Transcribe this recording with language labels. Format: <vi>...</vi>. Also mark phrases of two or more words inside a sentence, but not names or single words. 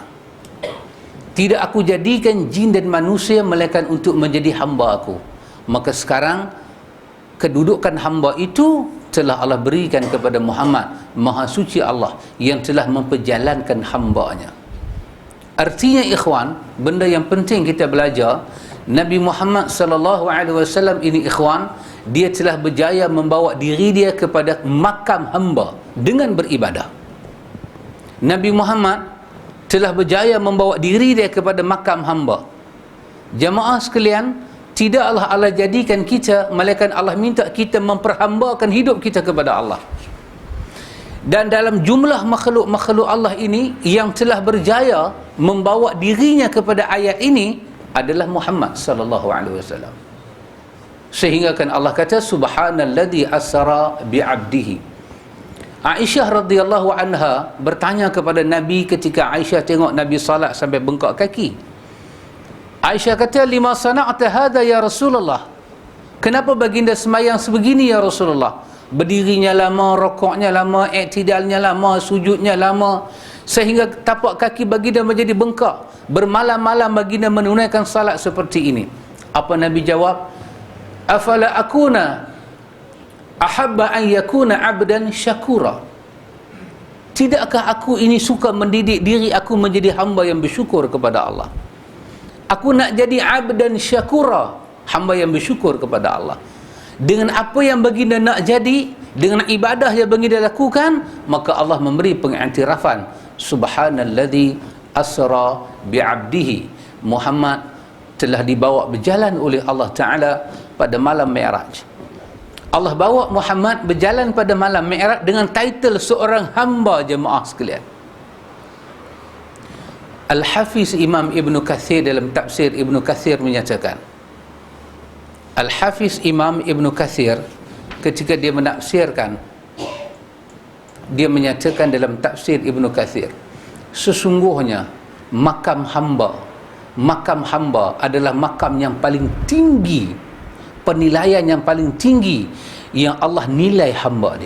<ms>Tidak aku jadikan jin dan manusia melainkan untuk menjadi hamba aku. Maka sekarang kedudukan hamba itu telah Allah berikan kepada Muhammad, Maha Suci Allah yang telah memperjalankan hamba-Nya. Artinya ikhwan, benda yang penting kita belajar, Nabi Muhammad</ms> <ar>صلى الله عليه وسلم</ar> <ms>ini ikhwan, dia telah berjaya membawa diri dia kepada makam hamba dengan beribadah. Nabi Muhammad telah berjaya membawa diri dia kepada makam hamba. Jamaah sekalian, tidaklah Allah jadikan kita, melainkan Allah minta kita memperhambakan hidup kita kepada Allah. Dan dalam jumlah makhluk-makhluk Allah ini, yang telah berjaya membawa dirinya kepada ayat ini adalah Muhammad</ms> <ar>صلى الله عليه وسلم.</ar> <ms>Sehingga kan Allah kata</ms> <ar>سبحان الذي أسرى بعبده.</ar> <ms>Aisyah radhiyallahu anha bertanya kepada Nabi ketika Aisyah tengok Nabi salat sampai bengkak kaki. Aisyah kata,</ms> <ar>لم صنعت هذا يا رسول الله,</ar> <ms>kenapa baginda semayang sebegini ya Rasulullah? Berdirinya lama, rokoknya lama, iktidalnya lama, sujudnya lama, sehingga tapak kaki baginda menjadi bengkak. Bermalam-malam baginda menunaikan salat seperti ini. Apa Nabi jawab?</ms> <ar>أفلا أكون أحب أن يكون عبدا شكورا.</ar> <ms>Tidakkah aku ini suka mendidik diri aku menjadi hamba yang bersyukur kepada Allah? Aku nak jadi</ms> <ar>عبدا شكورا,</ar> <ms>hamba yang bersyukur kepada Allah. Dengan apa yang baginda nak jadi, dengan ibadah yang baginda lakukan, maka Allah memberi pengiktirafan,</ms> <ar>سبحان الذي أسرى بعبده.</ar> <ms>Muhammad telah dibawa berjalan oleh Allah Ta'ala pada malam Mi'raj. Allah bawa Muhammad berjalan pada malam Mi'raj dengan title seorang hamba, jemaah sekalian. Al-Hafiz Imam Ibn Kathir dalam tafsir Ibn Kathir menyatakan, Al-Hafiz Imam Ibn Kathir ketika dia menafsirkan, dia menyatakan dalam tafsir Ibn Kathir, sesungguhnya makam hamba adalah makam yang paling tinggi, penilaian yang paling tinggi yang Allah nilai hamba dia.</ms>